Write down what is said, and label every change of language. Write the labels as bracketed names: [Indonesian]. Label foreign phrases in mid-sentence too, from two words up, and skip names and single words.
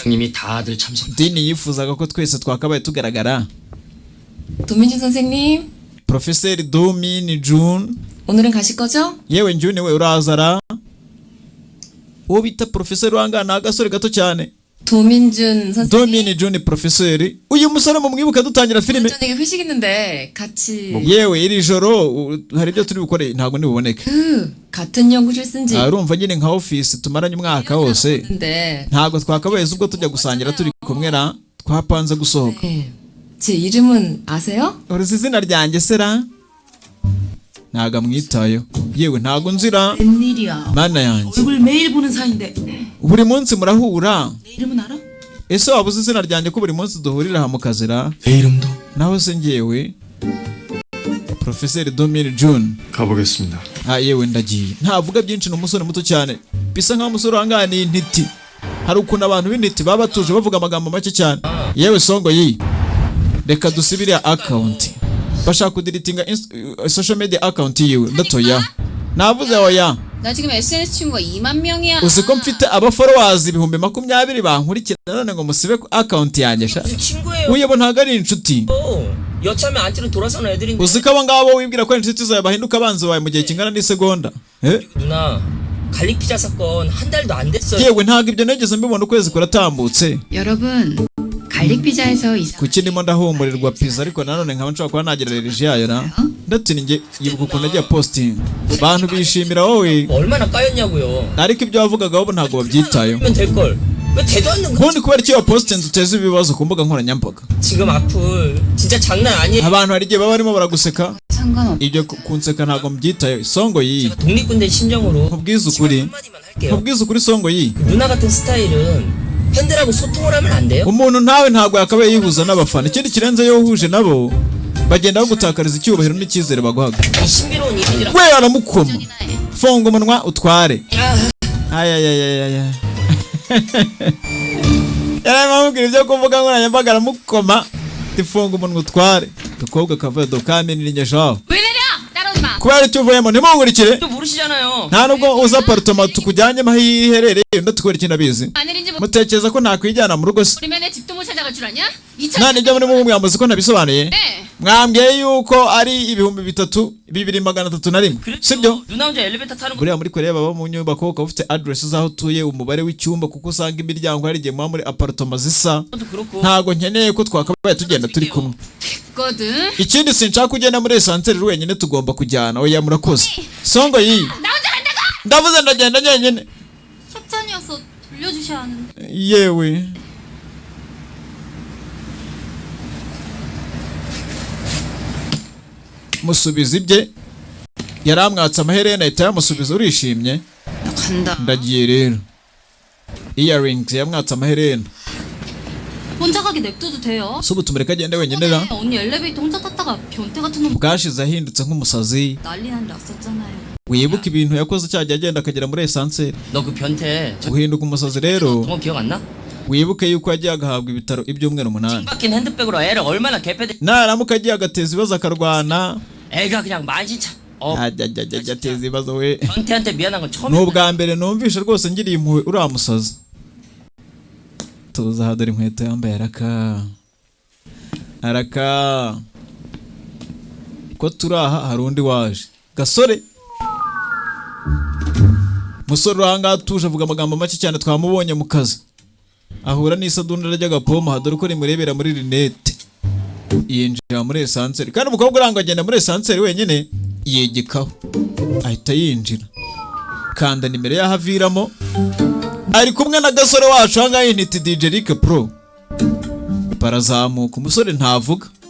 [Korean] 장님이 다들 참석. [Kinyarwanda] dini yifuzaga ko twese twakabaye tugaragara [Korean] 도민준 선생님 [Kinyarwanda] Profeseri Domini June [Korean] 오늘은 가실 거죠? [Kinyarwanda] yewe June we urazara uwo bita profeseri wangana agasore gato cyane [Korean] 도민준 선생님 [Kinyarwanda] Domini June profeseri uyu musore mu mwibuka dutangira filime [Korean] 저녁에 회식 있는데 같이 [Kinyarwanda] yewe iri joro hari ibyo turi bukore ntabwo nibuboneke [Korean] 그 같은 연구실 쓴지 [Kinyarwanda] urumva nyine nka office tumaranye umwaka wose [Korean] 근데 [Kinyarwanda] ntabwo twakabaye ubwo tujya gusangira turi kumwe na twapanze gusohoka [Korean] 네. 제 이름은 아세요? [Kinyarwanda] uruzi izina ryanjye sera ntago amwitayeho yewe ntago nzira [Korean] 웬일이야 [Kinyarwanda] mana yanjye [Korean] 얼굴 매일 보는 사이인데 [Kinyarwanda] buri munsi murahura [Korean] 내 이름은 알아? [Kinyarwanda] ese wabuze izina ryanjye ko buri munsi duhurira aha mu kazira [Korean] 내 이름도 [Kinyarwanda] naho se ngewe Profeseri Domini June [Korean] 가보겠습니다. [Kinyarwanda] yewe ndagiye ntavuga byinshi ni umusore muto cyane bisa nkaho umusore wangana ni intiti hari ukuntu abantu b'intiti baba batuje bavuga amagambo make cyane yewe songo yi reka dusibire account bashaka kudiritinga [English] social media account [Kinyarwanda] yiwe ndatoya navuze oya [Korean] 나 지금 SNS 친구가 2만 명이야. [Kinyarwanda] uzi ko mfite aba followers 20,000 bankurikira none ngo musibe account yanjye sha uyebo ntago ari inshuti [Korean] 여차하면 안티로 돌아서는 애들인데 [Kinyarwanda] uzi ko abo ngabo wibwira ko inshuti zawe bahinduka abanzi bawe mu gihe kingana n'isegonda [Korean] 누나 갈릭 피자 사건 한 달도 안 됐어요. [Kinyarwanda] yewe ntago ibyo nageze mbibona ukwezi kuratambutse [Korean] 여러분, 갈릭 피자에서 [Kinyarwanda] kuki ndimo ndahumurirwa pizza ariko nanone nkaba nshobora kuba nagereranyije yayo na ndatinye yibuka ukuntu nagiye posting bantu bishimira wowe [Korean] 얼마나 까였냐고요. [Kinyarwanda] ariko ibyo wavugaga bo ntago babyitayeho [Korean] 하면 될 걸. 왜 대도 않는 거야? [Kinyarwanda] ubundi kubera icyo wa posting uteza ibibazo ku mbuga nkoranyambaga [Korean] 지금 악플 진짜 장난 아니에요. [Kinyarwanda] abantu hari igihe baba barimo baraguseka [Korean] 상관없. [Kinyarwanda] ibyo kunseka ntago mbyitayeho songo yi [Korean] 독립군대 심정으로 [Kinyarwanda] nkubwiza ukuri [Korean] 한마디만 할게요. [Kinyarwanda] nkubwiza ukuri songo yi [Korean] 누나 같은 스타일은 팬들하고 소통을 하면 안 돼요? [Kinyarwanda] umuntu ntawe ntago yakabaye yihuza n'abafana ikindi kirenze yo uhuje nabo bagenda bagutakariza icyubahiro n'icyizere baguhaga [Korean] 이 신비로운 이미지랑 [Kinyarwanda] we aramukoma funga umunwa utware ayayayayaya yaramubwira ibyo kuvuga nkoranyambaga aramukoma tifunga umunwa utware dukobwa kavuye dokamenira shaho [Korean] 왜 내려? 따라오지 마. [Kinyarwanda] kubera icyo uvuyemo ntimungurikire [Korean] 또 모르시잖아요. [Kinyarwanda] nta nubwo uza apartment tukujyanyemo aho iherereye ndatukora ikintu abizi [Korean] 아내인지 뭐 [Kinyarwanda] mutekereza ko nakwijyana mu rugo se [Korean] 우리면 내 집도 못 찾아갈 줄 아냐? [Kinyarwanda] nta nibyo muri mu mwambuzi ko nabisobanuye [Korean] 네. [Kinyarwanda] mwambwiye yuko ari 3,231 sibyo [Korean] 누나 혼자 엘리베이터 타는 거 [Kinyarwanda] buriya muri Korea baba mu nyubako ukaba ufite address z'aho utuye umubare w'icyumba kuko usanga imiryango hari igihe muba muri apartment zisa [Korean] 그렇고 [Kinyarwanda] ntago nkeneye ko twakabaye tugenda turi kumwe [Korean] 거든. [Kinyarwanda] ikindi sinshaka kugenda muri esanseri wenyine tugomba kujyana oya murakoze songo yi [Korean] 나 혼자 간다고. [Kinyarwanda] ndavuze ndagenda njyenyine [Korean] 협찬이어서 돌려주셔야 하는데. [Kinyarwanda] yewe musubiza ibye yaramwatse amaherena ahita yamusubiza urishimye [Korean] 나 간다. [Kinyarwanda] ndagiye rero earrings yamwatse amaherena [Korean] 혼자 가게 냅둬도 돼요. [Kinyarwanda] so ubu tumureka agende wenyine ra [Korean] 언니 엘리베이터 혼자 탔다가 변태 같은 놈 [Kinyarwanda] bwashize ahindutse nk'umusazi [Korean] 난리 났었잖아요. [Kinyarwanda] wibuka ibintu yakoze cyagiye agenda akagera muri esanseri [Korean] 너 그 변태 저 [Kinyarwanda] guhinduka umusazi rero [Korean] 너 기억 안 나? [Kinyarwanda] wibuke yuko yagiye agahabwa ibitaro ibyumweru 8 [Korean] 박힌 핸드백으로 애를 얼마나 개패대 [Kinyarwanda] naramuka agiye agateza ibibazo akarwana [Korean] 애가 그냥 만신창 [Kinyarwanda] ajya ateza ibibazo we [Korean] 변태한테 미안한 건 처음 [Kinyarwanda] ni ubwa mbere numvishe rwose ngiriye impuhwe uriya musazi tuza aha dore inkweto yambaye araka ko turi aha hari undi waje gasore musore uranga atuje avuga amagambo make cyane twamubonye mu kazi ahura n'isadunda ry'agapoma hadore ko rimurebera muri rinete yinjira muri esanseri kandi umukobwa uranga agenda muri esanseri wenyine yegekaho ahita yinjira kanda nimero y'aho aviramo ari kumwe na gasore wacu ahangaha yiniti DJ Rick Pro barazamuka umusore ntavuga